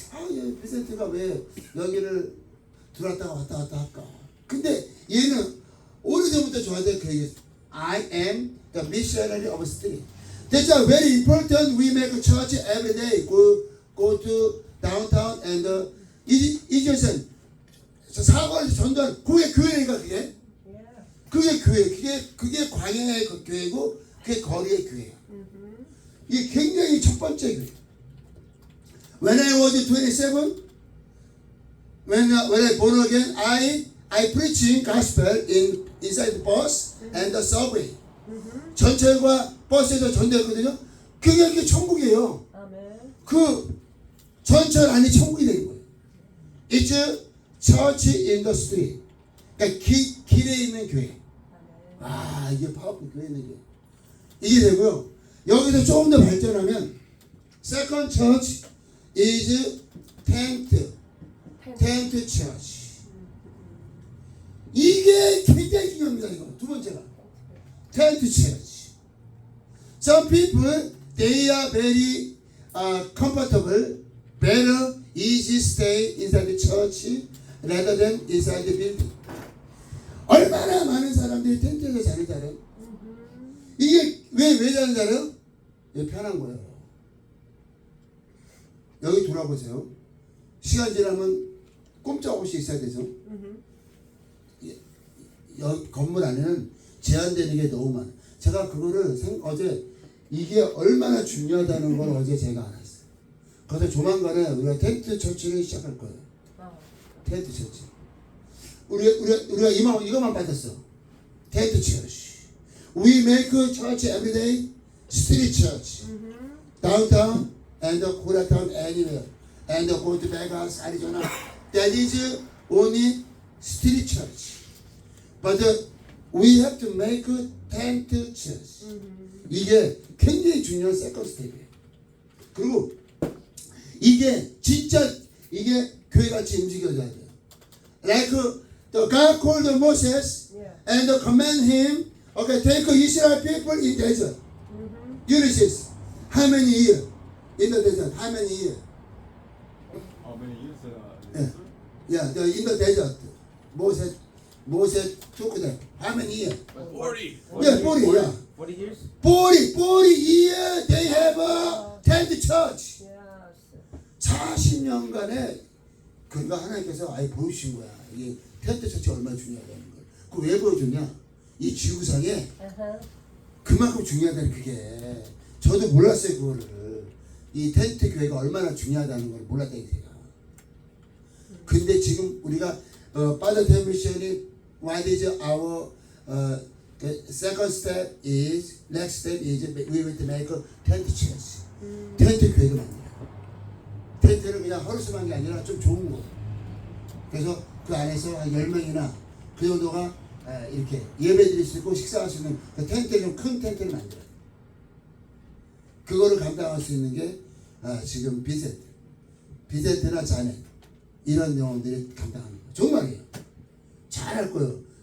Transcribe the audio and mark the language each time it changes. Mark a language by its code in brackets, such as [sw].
[ko] 얘 빈센트가 왜 여기를 들어왔다가 왔다 갔다 할까? 근데 얘는 오래전부터 저한테 그 얘기했어요. [en] I am the missionary of spirit. That's why very important. We make a church every day. Go to downtown and [ko] 이제선 사과를 전도하는 그게 교회니까 그게. 그게 교회. 그게 광야의 교회고 그게 거리의 교회예요. 이게 굉장히 첫 번째 교회. [en] When I was 27, when I born again, I preaching gospel inside the bus and the subway. [ko] 전철과 버스에서 전도했거든요. 그게 천국이에요. 아멘. 그 전철 안이 천국이 되는 거예요. [en] It's church in the street. [ko] 그러니까 길에 있는 교회. 아, 이게 파워풀 교회 있는 교회. 이게 되고요. 여기서 조금 더 발전하면 [en] second church is tent church. [ko] 이게 굉장히 중요합니다. 이거 두 번째가 tent church. [en] Some people they are very comfortable, better, easy stay inside the church rather than inside the building. [ko] 얼마나 많은 사람들이 텐트에서 자는 줄 알아요? 이게 왜 자는 줄 알아요? 이게 편한 거예요. 여기 돌아보세요. 시간 지나면 꼼짝없이 있어야 되죠. 여기 건물 안에는 제한되는 게 너무 많아요. 제가 그거를 어제 이게 얼마나 중요하다는 걸 어제 제가 알았어요. 그래서 조만간에 우리가 텐트 처치를 시작할 거예요. 텐트 처치. 우리가 이것만 받았어. 텐트 처치. [en] We make a church every day. Street church. Downtown and Koreatown anywhere. And go to Vegas, Arizona. That is only street church. But we have to make a tent church. [ko] 이게 굉장히 중요한 세컨드 스텝이에요. 그리고 이게 진짜 이게 교회같이 움직여져야 돼요. [en] Like the God called Moses and command him, okay, take Israel people in desert. Ulysses, how many years in the desert? How many years? How many years? Yeah, in the desert. Moses took them. How many years? 40. Yeah, 40. Yeah. 40 years? 40 years they have a tent church. Yes. [ko] 40년간에 그가 하나님께서 아예 보여주신 거야. 이게 텐트 처치 얼마나 중요하다는 걸. 그 왜 보여줬냐? 이 지구상에 그만큼 중요하다는 그게. 저도 몰랐어요 그거를. 이 텐트 교회가 얼마나 중요하다는 걸 몰랐다는 제가. 근데 지금 우리가 [en] Father Tent Mission이 what is our the second step is next step is we will make a tent church. [ko] 텐트 교회가 만들어요. 텐트를 그냥 허르스만 게 아니라 좀 좋은 거. 그래서 그 안에서 한 10명이나 그 정도가 이렇게 예배 드릴 수 있고 식사할 수 있는 그 텐트 좀 큰 텐트를 만들어요. 그거를 감당할 수 있는 게 지금 빈센트나 자넷 이런 영혼들이 감당하는 거예요. 정말이에요. 잘할 거예요.